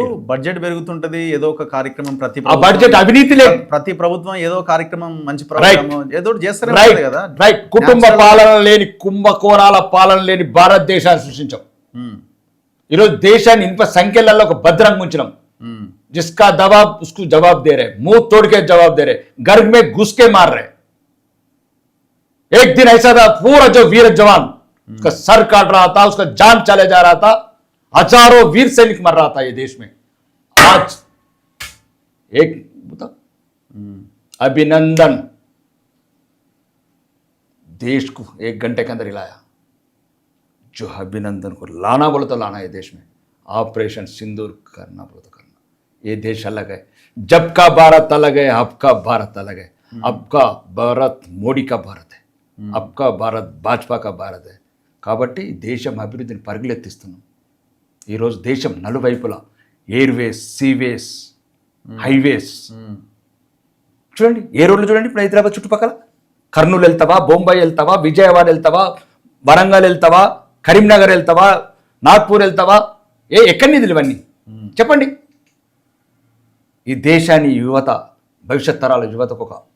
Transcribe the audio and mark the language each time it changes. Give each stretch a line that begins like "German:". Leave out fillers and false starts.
Telugu: Budget పెరుగుతుంటది, ఏదో ఒక కార్యక్రమం బడ్జెట్ అవినీతి లేదు, ప్రతి ప్రభుత్వం ఏదో కార్యక్రమం మంచి ప్రభుత్వం ఏదో చేస్తారు కదా. రైట్, కుటుంబ పాలన లేని, కుంభకోణాల పాలన లేని భారతదేశాన్ని సృష్టించాం. ఈరోజు దేశాన్ని ఇనుప సంఖ్యలలో ఒక భద్రంగా ఉంచినాం.
Hindi: जिसका दबाव उसको जवाब दे रहे, मुंह तोड़ के जवाब दे रहे, घर में घुस के मार रहे. एक दिन ऐसा था, पूरा जो वीर जवान उसका सर काट रहा था, उसका जान चले जा रहा था, हजारों वीर सैनिक मर रहा था ये देश में. आज एक बताओ, अभिनंदन देश को 1 घंटे के अंदर हिलाया. जो अभिनंदन को लाना बोले तो लाना है देश में. ऑपरेशन सिंदूर करना बोले तो करना. ये देश अलग है, जब का भारत अलग है, अब का भारत अलग है. अब का भारत మోడీ का भारत है, अब का भारत भाजपा का भारत है.
Telugu: కాబట్టి దేశం అభివృద్ధిని పరుగులెత్తిస్తున్నాం. ఈరోజు దేశం నలువైపులా ఎయిర్వేస్, సీవేస్, హైవేస్ చూడండి. ఏ రోడ్లు చూడండి ఇప్పుడు హైదరాబాద్ చుట్టుపక్కల. కర్నూలు వెళ్తావా, బొంబాయి వెళ్తావా, విజయవాడ వెళ్తావా, వరంగల్ వెళ్తావా, కరీంనగర్ వెళ్తావా, నాగ్పూర్ వెళ్తావా, ఎక్కడి నిధులు ఇవన్నీ చెప్పండి. ఈ దేశాన్ని యువత, భవిష్యత్ తరాల యువతకు ఒక